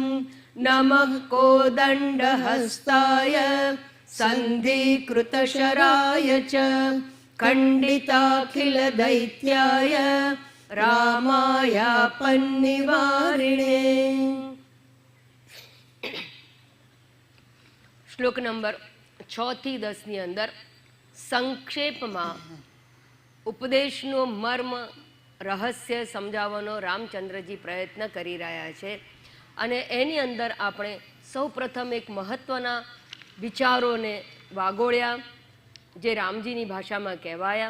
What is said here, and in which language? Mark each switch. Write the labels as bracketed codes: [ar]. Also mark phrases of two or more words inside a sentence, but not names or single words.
[sa] नमः कोदण्डहस्ताय सन्धिकृतशराय च खण्डिताखिलदैत्याय रामायापन्निवारिणे। [gu] श्लोक नंबर 6 થી 10 ની અંદર સંક્ષેપમાં ઉપદેશનો મર્મ રહસ્ય સમજાવવાનો રામચંદ્રજી પ્રયત્ન કરી રહ્યા છે અને એની અંદર આપણે સૌપ્રથમ એક મહત્ત્વના વિચારોને વાગોળ્યા, જે રામજીની ભાષામાં કહેવાયા.